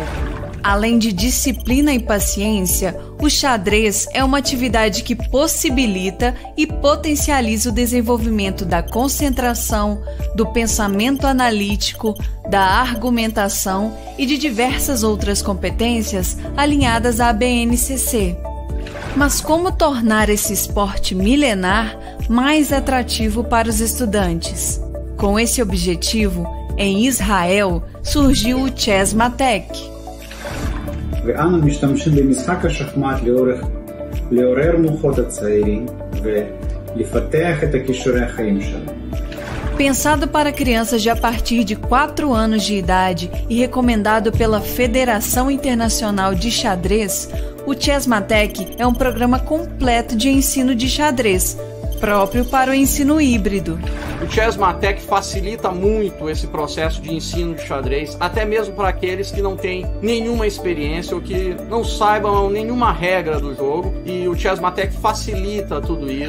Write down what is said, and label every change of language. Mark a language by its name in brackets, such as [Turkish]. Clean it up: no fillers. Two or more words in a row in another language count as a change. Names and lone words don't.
[Portuguese] Além de disciplina e paciência, o xadrez é uma atividade que possibilita e potencializa o desenvolvimento da concentração, do pensamento analítico, da argumentação e de diversas outras competências alinhadas à BNCC. Mas como tornar esse esporte milenar mais atrativo para os estudantes? Com esse objetivo, em Israel, surgiu o Chessmatec. [Hebrew] ואנו משתמשים במשחק השחמט לעורר מוחות הצעירים ולפתח את הכישורי החיים שלהם. [Portuguese] Pensado para crianças de a partir de 4 anos de idade e recomendado pela Federação Internacional de Xadrez, o Chessmatec é um programa completo de ensino de xadrez, próprio para o ensino híbrido. O Chessmatec facilita muito esse processo de ensino de xadrez, até mesmo para aqueles que não têm nenhuma experiência ou que não saibam nenhuma regra do jogo, e o Chessmatec facilita tudo isso.